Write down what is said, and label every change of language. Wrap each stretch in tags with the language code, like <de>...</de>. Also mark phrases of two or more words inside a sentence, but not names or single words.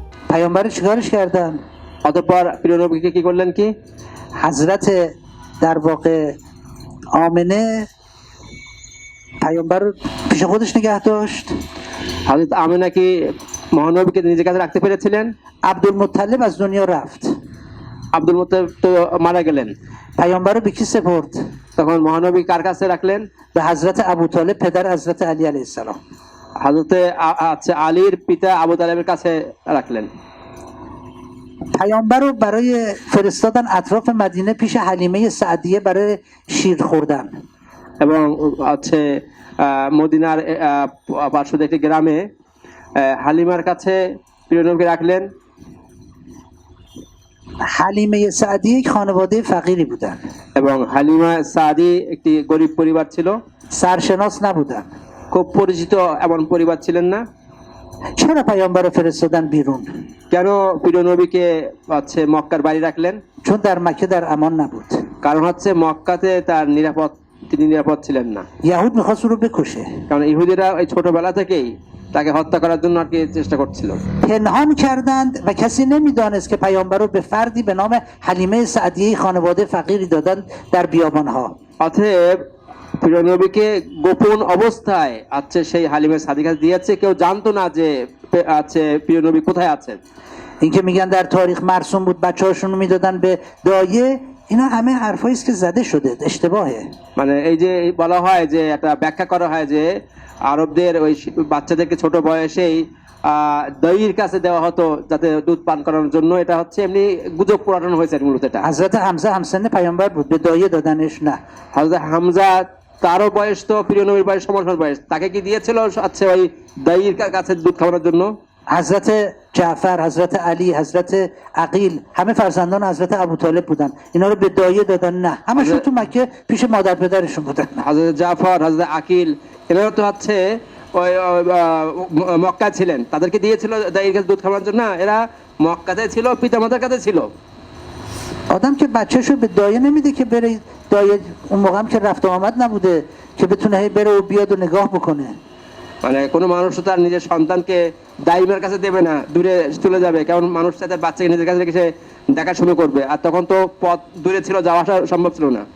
<fa>پیامبر چیکارش کردن؟</fa> <bn>অতঃপর প্রিয় নবীকে কি করলেন কি?</bn> <fa>حضرت در واقع آمنه پیامبر رو پیش خودش نگه داشت.</fa> <bn>হযরত আমিনা কি মহানবীকে নিজের কাছে রাখতে পেরেছিলেন?</bn> <fa>عبدالمطلب از دنیا رفت.</fa> <bn>আব্দুল মুত্তালিব তো মারা গেলেন।</bn> <fa>پیامبر رو به کی سپرد؟</fa> <bn>তখন মহানবী কার কাছে রাখলেন?</bn> <fa>به حضرت ابوطالب پدر حضرت علی</fa> <ar>علیه السلام.</ar> <bn>হযরতে আলীর পিতা আবু তালেবের কাছে রাখলেন।</bn> <fa>پیامبر رو برای فرستادن اطراف مدینه پیش حلیمه سعدیه برای شیر خوردن.</fa> <bn>এবং মদিনার পার্শ্ববর্তী একটি গ্রামে হালিমার কাছে প্রিয় নবীকে রাখলেন।</bn> <fa>حلیمه سعدیه یک خانواده فقیری بودن.</fa> <bn>এবং হালিমা সাদি একটি গরিব পরিবার ছিল,</bn> <fa>سرشناس نبودن.</fa> <bn>খুব পরিচিত এমন পরিবার ছিলেন না।</bn> <fa>چرا پیامبر رو فرستادن بیرون؟</fa> <bn>কেন প্রিয় নবীকে মক্কার বাড়ি রাখলেন?</bn> <fa>چون در مکه در امان نبود.</fa> <bn>কারণ মক্কাতে তিনি নিরাপদ ছিলেন না।</bn> <fa>یهود میخواست او رو بکشه.</fa> <bn>কারণ ইহুদিরা এই ছোটবেলা থেকেই তাকে হত্যা করার জন্য আর কি চেষ্টা করছিল।</bn> <fa>پنهان کردند و کسی نمیدانست که پیامبر رو به فردی به نام حلیمه سعدیه خانواده فقیری دادند در بیابانها.</fa> <bn>অতএব প্রিয় নবীকে গোপন অবস্থায় সেই হালিমে সাদিকা দিয়েছে, কেউ জানতো না যে প্রিয় নবী কোথায় আছেন।</bn> <fa>اینکه میگن در تاریخ مرسوم بود بچه‌هاشون رو میدادن به دایه، اینا همه حرفایی است که زده شده، اشتباهه.</fa> <bn>মানে এই যে বলা হয় যে একটা ব্যাখ্যা করা হয় যে আরবদের ওই বাচ্চাদেরকে ছোট বয়সেই দইয়ের কাছে দেওয়া হতো যাতে দুধ পান করানোর জন্য, এটা এমনি গুজব পুরানো হয়েছে মূলত। এটা</bn> <fa>حضرت حمزه همسن پیامبر بود، به دایه دادنش نه.</fa> <bn>হযরত হামজা তারও বয়স তো প্রিয় নবীর বয়স সমান বয়স, তাকে কি দিয়েছিল ওই দইয়ের কাছে দুধ খাওয়ানোর জন্য?</bn> <fa>حضرت جعفر، حضرت علی، حضرت عقیل همه فرزندان حضرت ابوطالب بودن. اینا رو به دایه دادن نه، همشون تو مکه پیش مادر پدرشون بودن.</fa> <bn>হযরত জাফর, হযরত আকিল এনারা তো ওই মক্কায় ছিলেন, তাদেরকে দিয়েছিল দইয়ের কাছে দুধ খাওয়ানোর জন্য। এরা মক্কাতে ছিল, পিতামাতার কাছে ছিল।</bn> <fa>آدم که بچه‌شو به دایه نمیده که بره دایه، اون موقع هم که رفت و آمد نبوده که بتونه هی بره و بیاد و نگاه بکنه.</fa> <bn>মানে কোনো মানুষ তার নিজের সন্তানকে দাইমের কাছে দেবে না, দূরে চলে যাবে, কারণ মানুষ তার বাচ্চাকে নিজের কাছে রেখে দেখাশুনো করবে, আর তখন তো পথ দূরে ছিল, যাওয়া আসা সম্ভব ছিল না।</bn>